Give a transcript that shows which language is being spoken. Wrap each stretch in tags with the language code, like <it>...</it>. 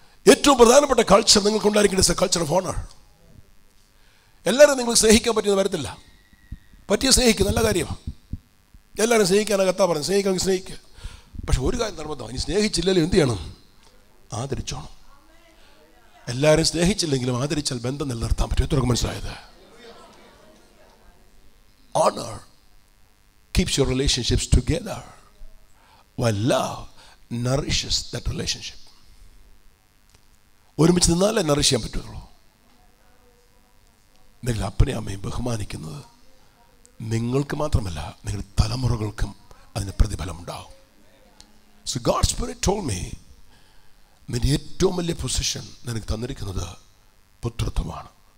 <ml>ഏറ്റവും പ്രധാനപ്പെട്ട culture നിങ്ങൾക്കുണ്ടായിരിക്കേണ്ട culture of owner. എല്ലാവരും നിങ്ങൾക്ക് സ്നേഹിക്കാൻ പറ്റിയെന്ന് വരത്തില്ല. പറ്റിയ സ്നേഹിക്കുക, നല്ല കാര്യമാണ്. എല്ലാവരും സ്നേഹിക്കാനാണ് കത്താ പറയുന്നത്. സ്നേഹിക്കാമെങ്കിൽ സ്നേഹിക്കുക. പക്ഷെ ഒരു കാര്യം നിർബന്ധമാണ്, ഇനി സ്നേഹിച്ചില്ലെങ്കിലും എന്ത് ചെയ്യണം? ആദരിച്ചോണം. എല്ലാവരും സ്നേഹിച്ചില്ലെങ്കിലും ആദരിച്ചാൽ ബന്ധം നിലനിർത്താൻ പറ്റും. എത്രയൊക്കെ മനസ്സിലായത്?</ml> <en>Honor keeps your relationships together, while love nourishes that relationship.</en> <ml>ഒരുമിച്ച് നിന്നാലേ നറിഷ് ചെയ്യാൻ പറ്റുള്ളൂ. നിങ്ങൾ അപ്പനെ അമ്മയും ബഹുമാനിക്കുന്നത് നിങ്ങൾക്ക് മാത്രമല്ല, നിങ്ങളുടെ തലമുറകൾക്കും അതിന് പ്രതിഫലം ഉണ്ടാവും.</ml> <en>So God's Spirit told me,</en> <ml>നിന്റെ ഏറ്റവും വലിയ പൊസിഷൻ നിനക്ക് തന്നിരിക്കുന്നത് പുത്രത്വമാണ്.</ml>